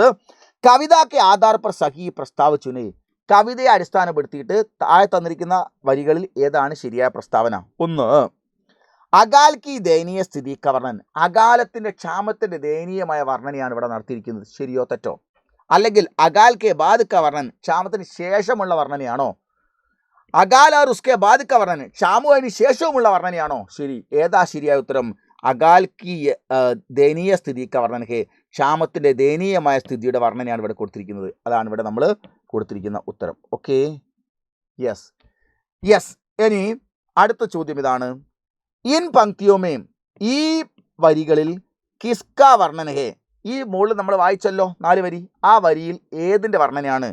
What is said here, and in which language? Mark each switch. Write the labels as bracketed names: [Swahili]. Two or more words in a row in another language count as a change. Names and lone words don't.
[Hindi] कविता के आधार पर सही प्रस्ताव चुनें. [Malayalam] കവിതയെ അടിസ്ഥാനപ്പെടുത്തിയിട്ട് താഴെ തന്നിരിക്കുന്ന വരികളിൽ ഏതാണ് ശരിയായ പ്രസ്താവന? [Hindi] 1. अकाल की दयनीय स्थिति का वर्णन. [Malayalam] അകാലത്തിന്റെ ക്ഷാമത്തിന്റെ ദയനീയമായ വർണ്ണനയാണ് ഇവിടെ നടത്തിയിരിക്കുന്നത്. ശരിയോ തെറ്റോ? അല്ലെങ്കിൽ [Hindi] अकाल के बाद का वर्णन [Malayalam] ക്ഷാമത്തിന് ശേഷമുള്ള വർണ്ണനയാണോ? [Hindi] അകാൽ और उसके बाद का वर्णन [Malayalam] ക്ഷാമത്തിന് ശേഷവുമുള്ള വർണ്ണനയാണോ? ശരി. ഏതാ ശരിയായ ഉത്തരം? [Hindi] अकाल की दयनीय स्थिति का वर्णन है. [Malayalam] ക്ഷാമത്തിന്റെ ദയനീയമായ സ്ഥിതിയുടെ വർണ്ണനയാണ് ഇവിടെ കൊടുത്തിരിക്കുന്നത്. അതാണ് ഇവിടെ നമ്മൾ കൊടുത്തിരിക്കുന്ന ഉത്തരം. [English] Okay, yes. [Malayalam] ഇനി അടുത്ത ചോദ്യം ഇതാണ്. [Hindi] इन पंक्तियों में, [Malayalam] ഈ വരികളിൽ [Hindi] किसका वर्णन है. [Malayalam] ഈ മുകളിൽ നമ്മൾ വായിച്ചല്ലോ 4 വരി. ആ വരിയിൽ ഏതിൻ്റെ വർണ്ണനയാണ്?